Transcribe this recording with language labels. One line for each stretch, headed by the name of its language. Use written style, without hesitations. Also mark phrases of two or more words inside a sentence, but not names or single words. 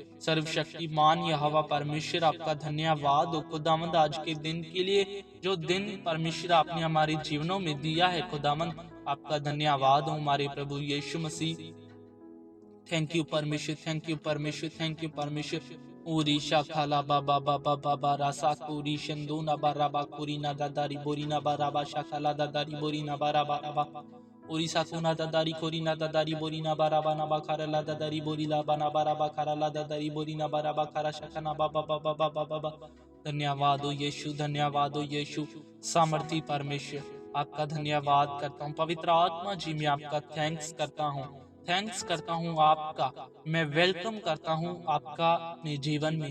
Hindi: सर्वशक्तिमान यहोवा परमेश्वर, आपका धन्यवाद हो खुदावंद आज के दिन के लिए, जो दिन परमेश्वर आपने हमारे जीवनों में दिया है खुदावंद। आपका धन्यवाद हो हमारे प्रभु यीशु मसीह।
English: thank you
Hindi: परमेश्वर,
English: thank you
Hindi: परमेश्वर,
English: thank you
Hindi: परमेश्वर। ओरिशा खाला बाबा बाबा बाबा रासा कोरी शंदो ना बाराबा कोरी ना दादारी बोरी ना बाराबा शाखाला दादारी बोरी ना बाराबा राबा ओरिसा कोना दादारी कोरी ना दादारी बोरी ना बाराबा ना बाखारा ला दादारी बोरी ला बना बाराबा खारा ला दादारी बोरी ना बाराबा खारा शाखा ना बाबा बाबा बाबा बाबा। धन्यवाद हो यीशु, धन्यवाद हो यीशु। सामर्थी परमेश्वर, आपका धन्यवाद करता हूँ। पवित्र आत्मा जी, मैं आपका थैंक्स करता हूँ, थैंक्स करता हूँ आपका। मैं वेलकम करता हूँ आपका अपने जीवन में।